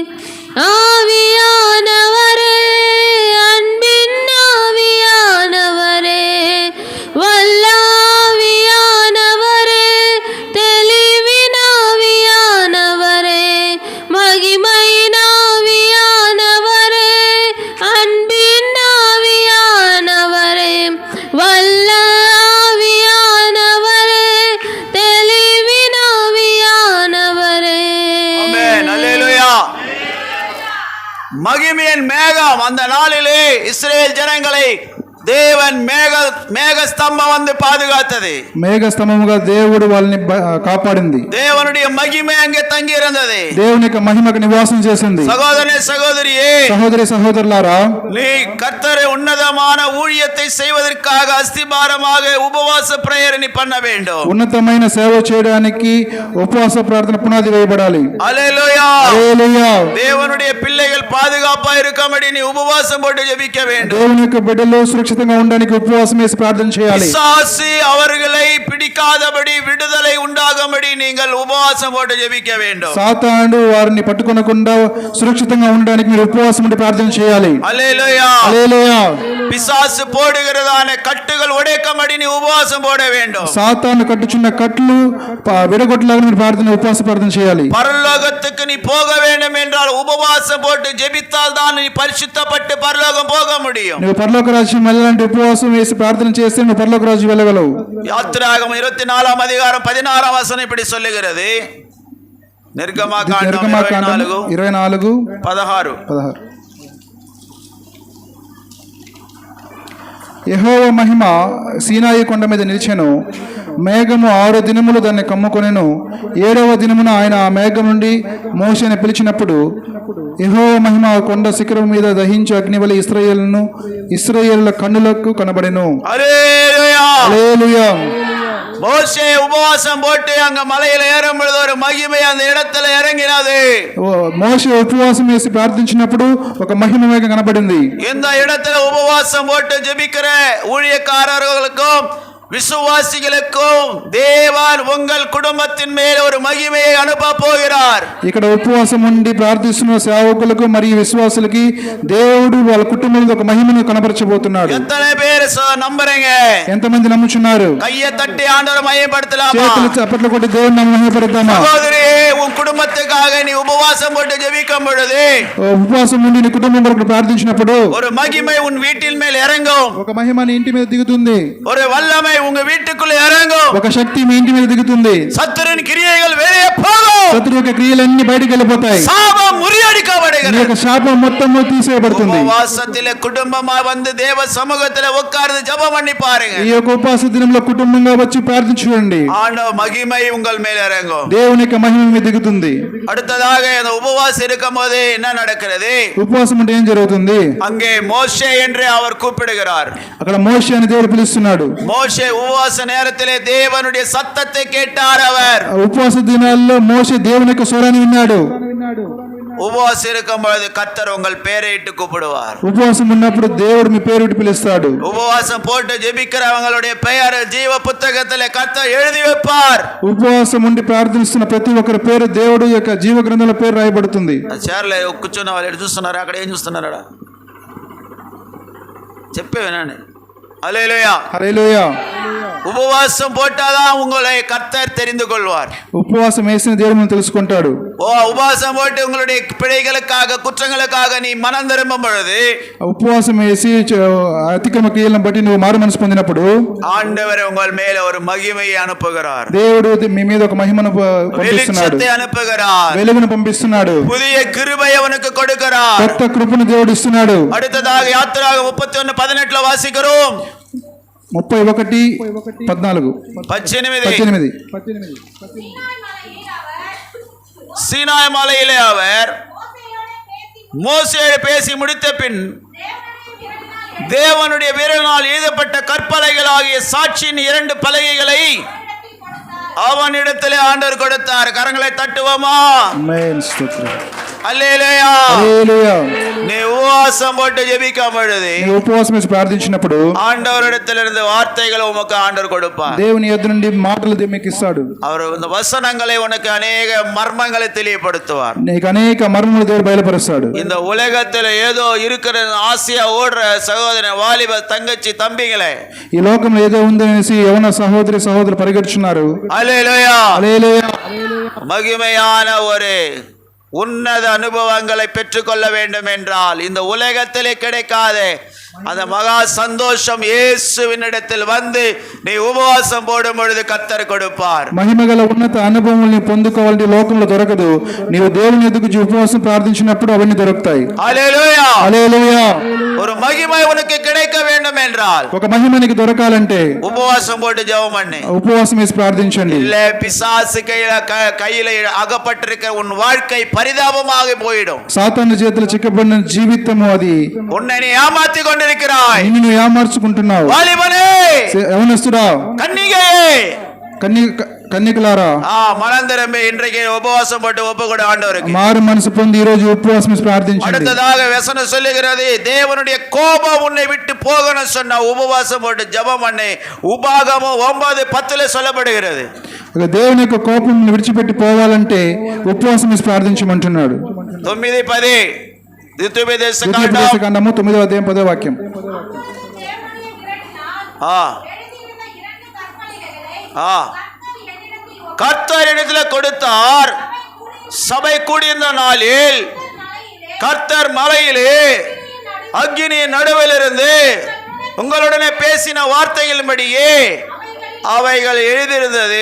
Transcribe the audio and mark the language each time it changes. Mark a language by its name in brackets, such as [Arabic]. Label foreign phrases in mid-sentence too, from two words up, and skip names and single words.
[Tamil] ஆவியானவரே, அன்பின் ஆவியானவரே, வல்லாவியானவரே, தெளிவின் ஆவியானவரே, மகிமையின் ஆவியானவரே, அன்பின் ஆவியானவரே, வல்ல ஆவியானவரே, தெளிவின் ஆவியானவரே. ஆமென், அல்லேலூயா. மகிமையின் மேகம் அந்த நாளிலே இஸ்ரவேல் ஜனங்களை தேவன் மேக ஸ்தம்பம் வந்து பாதுகாத்தது. [Telugu] మేఘ స్తంభముగా దేవుడు వాళ్ళని కాపాడింది. [Tamil] தேவனுடைய மகிமை அங்கே தங்கி இருந்தது. [Telugu] దేవుని యొక్క మహిమకు నివాసం చేసింది. [Tamil] சகோதரனே, சகோதரியே, [Telugu] సహోదరి సహోదరులారా, [Tamil] நீ கர்த்தரை உன்னதமான ஊழியத்தை செய்வதற்காக அஸ்திபாரமாக உபவாச பிரேயர் நீ பண்ண வேண்டும். [Telugu] ఉన్నతమైన సేవ చేయడానికి ఉపవాస ప్రార్థన పునాది వేయబడాలి. [Tamil] அல்லேலூயா, [Telugu] హల్లెలూయా. [Tamil] தேவனுடைய பிள்ளைகள் பாதுகாப்பா இருக்கும்படி நீ உபவாசம் போட்டு ஜெபிக்க வேண்டும். [Telugu] దేవుని యొక్క బిడ్డలు సురక్షితంగా ఉండడానికి ఉపవాసం వేసి ప్రార్థన చేయాలి. [Tamil] பிசாசு அவர்களை பிடிக்காதபடி விடுதலை உண்டாகும்படி நீங்கள் உபவாசம் போட்டு ஜெபிக்க வேண்டும். [Telugu] సాతానుడు వారిని పట్టుకొనకుండా సురక్షితంగా ఉండడానికి మీరు ఉపవాసం ఉండి ప్రార్థన చేయాలి. [Tamil] அல்லேலூயா, [Telugu] హల్లెలూయా. [Tamil] பிசாசு போடுகிறதான கட்டுகள் உடைக்கும்படி நீ உபவாசம் போட வேண்டும். [Telugu] సాతాను కట్టుచున్న కట్లు విడగొట్టలాగా మీరు ఉపవాస ప్రార్థన చేయాలి. [Tamil] பரலோகத்துக்கு நீ போக வேண்டும் என்றால் உபவாசம் போட்டு ஜெபித்தால் தான் நீ பரிசுத்தப்பட்டு பரலோகம் போக முடியும். [Telugu] నువ్వు పరలోక రాజ్యం వెళ్ళాలంటే ఉపవాసం వేసి ప్రార్థన చేస్తే నువ్వు పరలోక రాజ్యం వెళ్ళగలవు. [Tamil] யாத்திராகமம் 24 அதிகாரம் 16 வசனம் இப்படி சொல்லுகிறது. [Telugu] నిర్గమాకాండం 24 16. యెహోవా మహిమ సీనాయి కొండ మీద నిలిచెను. మేఘము 6 దినములు దాన్ని కమ్ముకొనెను. 7వ దినమున ఆయన ఆ మేఘం నుండి మోషేని పిలిచినప్పుడు యెహోవా మహిమ ఆ కొండ శిఖరం మీద దహించు అగ్నివలి ఇశ్రాయేలుల కన్నులకు కనబడెను. [Tamil] ஹல்லேலூயா. [Telugu] హల్లెలూయా. [Tamil] மோசே உபவாசம் போட்டு அங்க மலையில ஏறும் பொழுது ஒரு மகிமை அந்த இடத்துல இறங்கினது. [Telugu] మోషే ఉపవాసం వేసి ప్రార్థించినప్పుడు ఒక మహిమ మేఘం కనబడింది. [Tamil] இந்த இடத்துல உபவாசம் போட்டு ஜெபிக்கிற ஊழியக்காரர்களுக்கும் விசுவாசிகளுக்கும் தேவன் உங்கள் குடும்பத்தின் மேல் ஒரு மகிமையை அனுப்ப போகிறார். [Telugu] ఇక్కడ ఉపవాసం ఉండి ప్రార్థిస్తున్న సేవకులకు మరియు విశ్వాసులకి దేవుడు వాళ్ళ కుటుంబంలో ఒక మహిమను కనబరచబోతున్నాడు. [Tamil] எத்தனை பேர் நம்புறீங்க? [Telugu] ఎంతమంది నమ్ముచున్నారు? [Tamil] கையை தட்டி ஆண்டவரை மகிமைப்படுத்தலாமா? [Telugu] చేతులు చప్పట్లు కొట్టి దేవుని మహిమపడతామా? [Tamil] சகோதரி, உன் குடும்பத்துக்காக நீ உபவாசம் போட்டு ஜெபிக்கும் பொழுது [Telugu] ఉపవాసం ఉండి నీ కుటుంబం కొరకు ప్రార్థించినప్పుడు [Tamil] ஒரு மகிமை உன் வீட்டின் மேல் இறங்கும். [Telugu] ఒక మహిమ నీ ఇంటి మీద దిగుతుంది. [Tamil] ஒரு వல்லமை உங்க வீட்டுக்குள்ள இறங்கும். [Telugu] ఒక శక్తి మీ ఇంటి మీద దిగుతుంది. [Tamil] சத்துருவின் கிரியைகள் வெளியே போகும். [Telugu] శత్రు యొక్క క్రియలన్నీ బయటికి వెళ్ళిపోతాయి. [Tamil] சாபம் [Telugu] నీ [Tamil] முறியடிக்கப்படுகிறது. [Telugu] యొక్క శాపం మొత్తం తీసేయబడుతుంది. [Tamil] ఉపవాసத்திலே కుటుంబமா வந்து தேவ சமூகத்திலே உட்கார்ந்து ஜெபம் பண்ணி பாருங்க. [Telugu] ఈ యొక్క ఉపవాస దినంలో కుటుంబంగా వచ్చి ప్రార్థించుకోండి. [Tamil] ஆண்டவர் மகிமை உங்கள் மேல் இறங்கும். [Telugu] దేవుని యొక్క మహిమ మీద దిగుతుంది. [Tamil] அடுத்ததாக அந்த உபவாசம் இருக்கும்போது என்ன நடக்கிறது? [Telugu] ఉపవాసం అంటే ఏం జరుగుతుంది? [Tamil] அங்கே மோசே என்று அவர் கூப்பிடுகிறார். [Telugu] అక్కడ మోషే అని దేవుడు పిలుస్తున్నాడు. [Tamil] மோசே உபவாச நேரத்திலே தேவனுடைய சத்தத்தை கேட்டார். அவர் [Telugu] ఆ ఉపవాస దినాల్లో మోషే దేవుని యొక్క స్వరాన్ని విన్నాడు. [Tamil] உபவாசம் இருக்கும் பொழுது கர்த்தர் உங்கள் பேரை இட்டு கூப்பிடுவார். [Telugu] ఉపవాసం ఉన్నప్పుడు దేవుడు మీ పేరు పిలుస్తాడు. [Tamil] உபவாசம் போட்டு ஜெபிக்கிறவங்களுடைய பெயர் ஜீவ புத்தகத்திலே கர்த்தர் எழுதி வைப்பார். [Telugu] ఉపవాసం ఉండి ప్రార్థిస్తున్న ప్రతి ఒక్కరి పేరు దేవుడు యొక్క జీవ గ్రంథంలో పేరు రాయబడుతుంది. చీరలే కూర్చొని వాళ్ళు ఎటు చూస్తున్నారు? అక్కడ ఏం చూస్తున్నారా? చెప్పే వినండి. హల్లెలూయా. హల్లెలూయా. [Tamil] உபவாசம் போட்டாதான் உங்களை கர்த்தர் தெரிந்து கொள்வார். [Telugu] ఉపవాసం వేసిన దేవుడు తెలుసుకుంటాడు. [Tamil] உபவாசம் போட்டு உங்களுடைய பிழைகளுக்காக குற்றங்களுக்காக நீ மனம் திரும்பும் பொழுது [Telugu] ఉపవాసం వేసి అతిక్రమ క్రియలను బట్టి నువ్వు మారు మనసు పొందినప్పుడు [Tamil] ஆண்டவர் உங்கள் மேல ஒரு மகிமையை அனுப்புகிறார். [Telugu] దేవుడు మీ మీద ఒక మహిమను పంపిస్తున్నాడు. [Tamil] வெளிச்சத்தை அனுப்புகிறார். [Telugu] వెలుగును పంపిస్తున్నాడు. [Tamil] புதிய கிருபை அவனுக்கு கொடுக்கிறார். [Telugu] కొత్త కృపను దేవుడు ఇస్తున్నాడు. [Tamil] அடுத்ததாக யாத்திராகமம் 31:18 வாசிக்கிறோம். 31:14 18 சீனாய் மலையிலே அவர் மோசேயோடு பேசி முடித்த பின் தேவனுடைய விரலினால் எழுதப்பட்ட கற்பலகைகள் ஆகிய சாட்சியின் 2 பலகைகளை அவனிடத்திலே ஆண்டவர் கொடுத்தார். கரங்களை தட்டுவோமா? ஆமென். ஸ்தோத்திரம். [Telugu] హల్లెలూయా. హల్లెలూయా. [Tamil] நீ உபவாசம் போட்டு ஜெபிக்கும் பொழுது [Telugu] నీ ఉపవాసం వేసి ప్రార్థించినప్పుడు [Tamil] ஆண்டவரிடத்திலிருந்து வார்த்தைகளை உமக்கு ஆண்டவர் கொடுப்பார். [Telugu] దేవుని యొద్ద నుండి మాటలు మీకు ఇస్తాడు. [Tamil] அவர் இந்த வசனங்களை உனக்கு அநேக மர்மங்களை தெளிவுபடுத்துவார். [Telugu] నీకు అనేక మర్మములు దేవుడు బయలుపరుస్తాడు. [Tamil] இந்த உலகத்துல ஏதோ இருக்கிற ஆசையா ஓடுற சகோதரன், வாலிப தங்கச்சி, தம்பிகளே, [Telugu] ఈ లోకంలో ఏదో ఉందనేసి యవన సహోదరులు పరిగెడుచున్నారు. [Tamil] ஹல்லேலூயா. [Telugu] హల్లెలూయా. [Tamil] மகிமையான ஒரு உன்னத அனுபவங்களை பெற்றுக்கொள்ள வேண்டும் என்றால் இந்த உலகத்திலே கிடைக்காத அந்த மகா சந்தோஷம் இயேசுவினிடத்தில் வந்து நீ உபவாசம் போடும் பொழுது கர்த்தர் கொடுப்பார். [Telugu] మహిమగల ఉన్నత అనుభవాన్ని పొందుకోవాలంటే లోకంలో దొరకదు. నీవు దేవుని ఎదుగు ఉపవాసం ప్రార్థించినప్పుడు అవన్నీ దొరుకుతాయి. హల్లెలూయా. హల్లెలూయా. [Tamil] ஒரு மகிமை உனக்கு கிடைக்க வேண்டும் என்றால் [Telugu] ఒక మహిమ నీకు దొరకాలంటే [Tamil] உபவாசம் போட்டு ஜெபம் பண்ணு. [Telugu] ఉపవాసం వేసి ప్రార్థించండి. [Tamil] இல்ல பிசாசு கையில அகப்பட்டிருக்க உன் வாழ்க்கை பரிதாபமாக போயிடும். [Telugu] సాతాను చేతులు చిక్కబడిన జీవితము అది [Tamil] உன்னை நீ ஏமாத்தி கொண்டிருக்கிறாய். [Telugu] నిన్ను నువ్వు ఏమార్చుకుంటున్నావు. [Tamil] வாலிபனே, [Telugu] యవనస్తుడా, [Tamil] கன்னிகையே, [Telugu] కన్యకులారా, [Tamil] மனம் திரும்பி இன்றைக்கு உபவாசம் போட்டு ஒப்பு கொடு ஆண்டவருக்கு. [Telugu] మారు మనసు పొంది ఈ రోజు ఉపవాసం వేసి ప్రార్థించండి. [Tamil] அடுத்ததாக வசனம் சொல்லுகிறது, தேவனுடைய கோபம் உன்னை விட்டு போகணும் சொன்னா உபவாசம் போட்டு ஜெபம் பண்ணு. உபாகமம் 9:10 சொல்லப்படுகிறது. [Telugu] దేవుని యొక్క కోపం విడిచిపెట్టి పోవాలంటే ఉపవాసం వేసి ప్రార్థించమంటున్నాడు. 9:10 ద్వితీయోపదేశకాండము 9వ అధ్యాయం 10వ వాక్యం. [Tamil] கர்த்தர் இடத்துல கொடுத்தார். சபை கூடியிருந்த நாளில் கர்த்தர் மலையிலே அக்கினி நடுவில் இருந்து உங்களுடனே பேசின வார்த்தைகளின்படியே அவைகள் எழுதியிருந்தது.